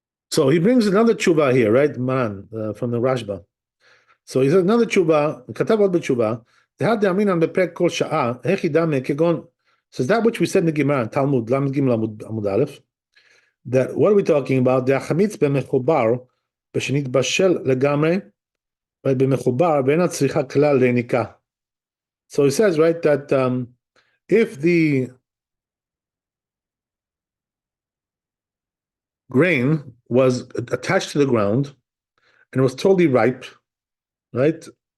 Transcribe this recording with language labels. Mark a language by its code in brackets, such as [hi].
[en] So he brings another tshuva here, right, man, from the Rashba. So he says another tshuva, [he] כתב עוד בתשובה, דהד דאמינן בפרק כל שעה, הכי דמה כגון, [en] says that which we said in the Gemara, Talmud, [he] למד ג' עמוד א', [en] that what are we talking about? [he] דהחמיץ במחובר, בשנתבשל לגמרי, [en] right, [he] במחובר, ואין הצריכה כלל ליניקה. [en] So he says, right, that if the grain was attached to the ground and it was totally ripe, right?